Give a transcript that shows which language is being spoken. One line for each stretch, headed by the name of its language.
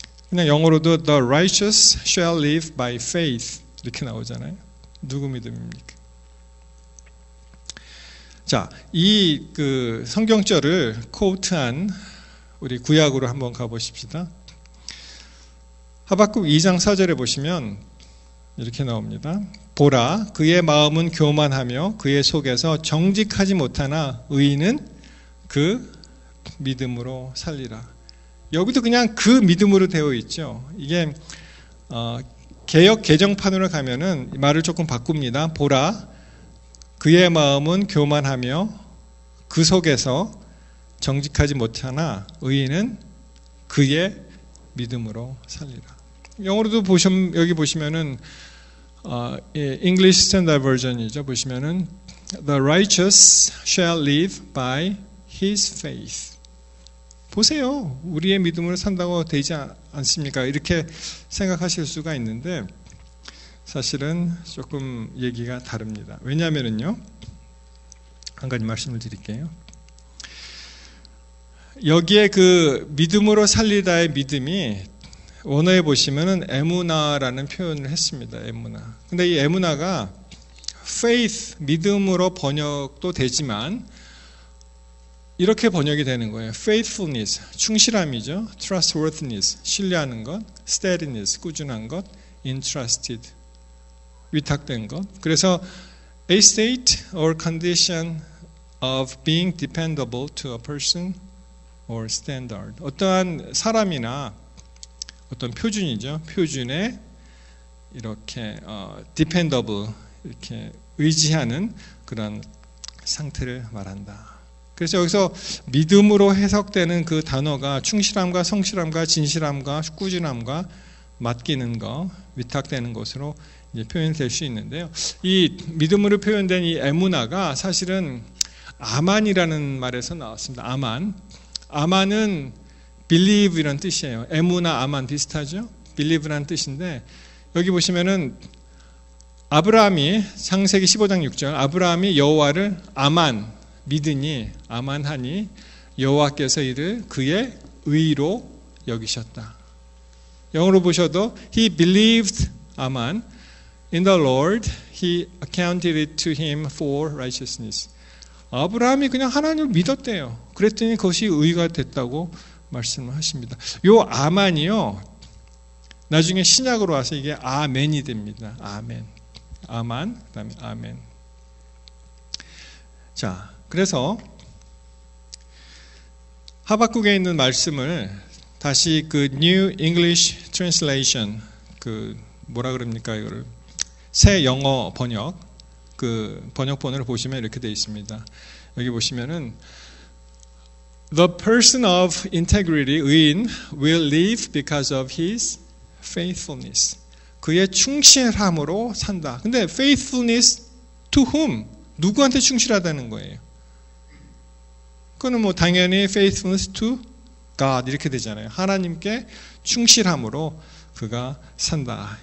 Korean: 그냥 영어로도
English: The righteous shall live by faith
Korean: 이렇게 나오잖아요. 누구 믿음입니까? 자, 이 그 성경절을 코트한 우리 구약으로 한번 가보십시다. 하박국 2장 4절에 보시면 이렇게 나옵니다. 보라, 그의 마음은 교만하며 그의 속에서 정직하지 못하나 의인은 그 믿음으로 살리라. 여기도 그냥 그 믿음으로 되어 있죠. 이게 개역 개정판으로 가면은 말을 조금 바꿉니다. 보라, 그의 마음은 교만하며 그 속에서 정직하지 못하나 의인은 그의 믿음으로 살리라. 영어로도 여기 보시면은 English Standard Version이죠. 보시면은
English: The righteous shall live by his faith.
Korean: 보세요. 우리의 믿음으로 산다고 되지 않습니까? 이렇게 생각하실 수가 있는데 사실은 조금 얘기가 다릅니다. 왜냐하면요, 한 가지 말씀을 드릴게요. 여기에 그 믿음으로 살리다의 믿음이 원어에 보시면은 에무나라는 표현을 했습니다. 에무나. 근데 이 에무나가 faith, 믿음으로 번역도 되지만 이렇게 번역이 되는 거예요. faithfulness, 충실함이죠. trustworthiness, 신뢰하는 것. steadiness, 꾸준한 것. entrusted, 위탁된 것. 그래서
English: a state or condition of being dependable to a person or standard.
Korean: 어떠한 사람이나 어떤 표준이죠. 표준에 이렇게 dependable, 이렇게 의지하는 그런 상태를 말한다. 그래서 여기서 믿음으로 해석되는 그 단어가 충실함과 성실함과 진실함과 꾸준함과 맡기는 것, 위탁되는 것으로 이제 표현될 수 있는데요. 이 믿음으로 표현된 이 에무나가 사실은 아만이라는 말에서 나왔습니다. 아만은 believe 이란 뜻이에요. 에무나 아만 비슷하죠? believe라는 뜻인데 여기 보시면은 아브라함이 창세기 15장 6절 아브라함이 여호와를 믿으니 아만하니 여호와께서 이를 그의 의로 여기셨다. 영어로 보셔도
English: he believed 아만 in the Lord he accounted it to him for righteousness.
Korean: 아브라함이 그냥 하나님을 믿었대요. 그랬더니 그것이 의가 됐다고 말씀을 하십니다. 요 아만이요, 나중에 신약으로 와서 이게 아멘이 됩니다. 아만, 그다음에 아멘. 자, 그래서 하박국에 있는 말씀을 다시 그 New English Translation, 그 뭐라 그럽니까 이거를 새 영어 번역, 그 번역본을 보시면 이렇게 되어 있습니다. 여기 보시면은
English: The person of integrity, 의인, will live because of his faithfulness.
Korean: 그의 충실함으로 산다. 근데
English: faithfulness to whom?
Korean: 누구한테 충실하다는 거예요. 그거는 뭐 당연히
English: faithfulness to God
Korean: 이렇게 되잖아요. 하나님께 충실함으로 그가 산다.